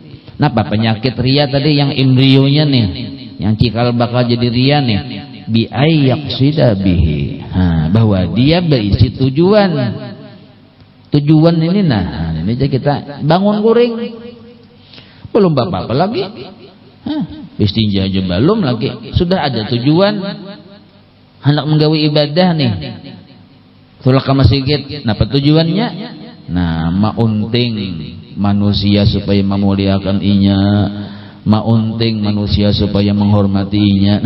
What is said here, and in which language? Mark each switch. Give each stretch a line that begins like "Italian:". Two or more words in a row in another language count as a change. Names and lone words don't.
Banjar: Napa penyakit riya tadi yang embrionya nih, yang cikal bakal jadi riya nih,
Arabic: بأن يقصد به,
Banjar: bahwa dia berisi tujuan. tujuan ini. Nah ini aja kita bangun kuring belum apa-apa lagi, istinja aja belum lagi sudah ada tujuan hendak menggawe ibadah nih, tulak ke masjid. Napa tujuannya? Nah maunting manusia supaya memuliakan inya, maunting manusia supaya menghormati inya.